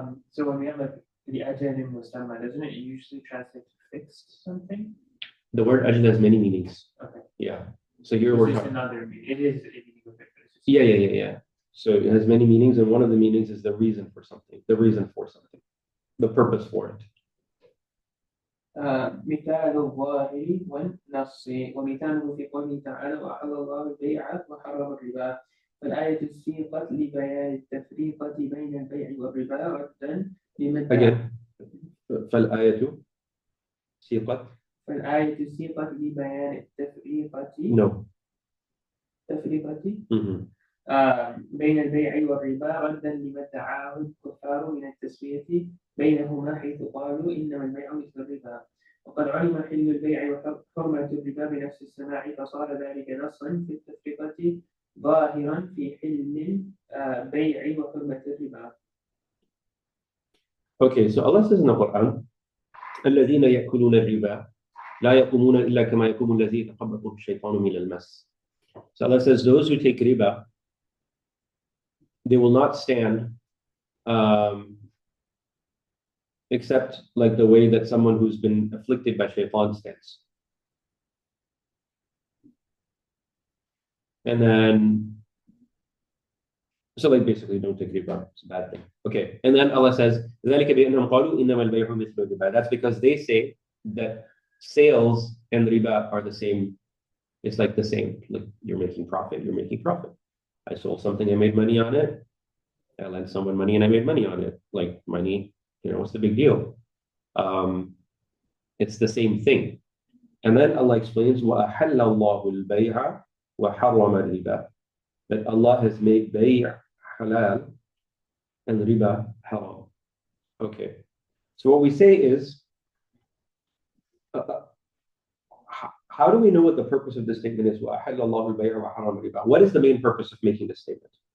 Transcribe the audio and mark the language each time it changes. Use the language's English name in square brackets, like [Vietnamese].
[English] So when we have like the ajal in musamma, doesn't it usually translate to fixed something? The word ajal has many meanings. Okay. Yeah. So here It's we're just talking. another meaning. It is a meaning of it, but it's just Yeah. So it has many meanings, and one of the meanings is the reason for something, the purpose for it. [Arabic] مثال الظاهر والنص ومثاله في قوله تعالى وأحل الله البيع وحرم الربا فالآية سيقت لبيان التفريقة بين البيع والربا ردا لمن [English] Again, [Arabic] فالآية سيقت. فالآية سيقت لبيان التفريقة [English] No. [Arabic] تفريقة Mm-hmm. بين البيع والربا ردا لما ادعاه الكفار من التسوية بينهما حيث قالوا إنما البيع مثل الربا وقد علم حل البيع وحرمة الربا بنفس السماع فصار ذلك نصا في التفرقة ظاهرا في حل البيع وحرمة الربا. [English] Okay, so Allah says in the Quran, [Arabic] الذين يأكلون الربا لا يقومون إلا كما يقوم الذي يتخبطه الشيطان من المس. [English] So Allah says those who take riba, they will not stand except like the way that someone who's been afflicted by shaitan stands. And then, so like basically don't take riba, it's a bad thing. Okay, and then Allah says, [Arabic] ذلك بأنهم قالوا إنما البيع مثل الربا. [English] That's because they say that sales and riba are the same. It's like the same. Like you're making profit. I sold something, I made money on it. I lent someone money and I made money on it. Like money, what's the big deal? It's the same thing. And then Allah explains, [Arabic] وَأَحَلَّ اللَّهُ الْبَيْعَ وَحَرَّمَ الرِّبَا. [English] That Allah has made bay' halal and riba haram. Okay. So what we say is, how do we know what the purpose of this statement is? [Arabic] وَأَحَلَّ اللَّهُ الْبَيْعَ وَحَرَّمَ الرِّبَا. [English] What is the main purpose of making this statement?